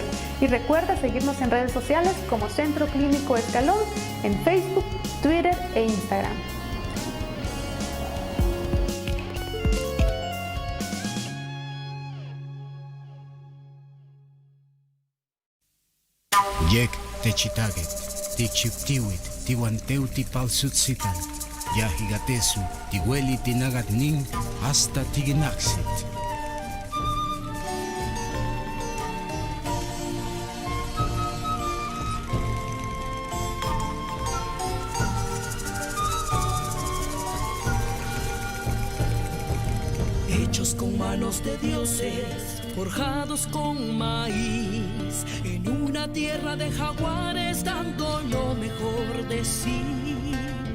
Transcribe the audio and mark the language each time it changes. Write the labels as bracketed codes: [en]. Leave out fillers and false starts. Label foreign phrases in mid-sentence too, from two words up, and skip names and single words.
[es] Y recuerda seguirnos en redes sociales como Centro Clínico Escalón en Facebook, Twitter e Instagram. [ppl] Yek techitaget, tichiptiwit, tiwanteuti palsutsitan, yahigatesu, tiweli tinagat nin, hasta tiginaxit. [es] Hechos con manos de dioses, forjados con maíz, en una tierra de jaguares dando lo mejor de sí.